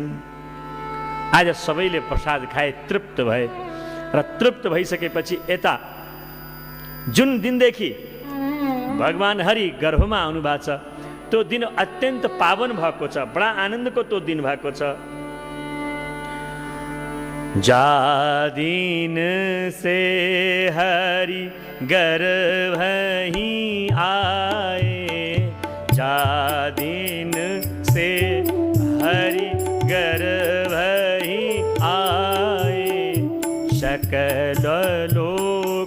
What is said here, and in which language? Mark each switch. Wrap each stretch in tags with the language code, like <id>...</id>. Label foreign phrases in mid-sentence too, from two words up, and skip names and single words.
<ne>आज सबैले प्रसाद खाए, तृप्त भए र तृप्त भइसकेपछि यता जुन दिनदेखि भगवान हरि गर्भमा आउनु भएको छ त्यो दिन अत्यन्त पावन भएको छ, बडा आनन्दको त्यो दिन भएको छ।</ne> <awa>जा दिन से हरि गर्भ ही आए, जा दिन से हरि गर्भ ही आए, सकल लोक</awa>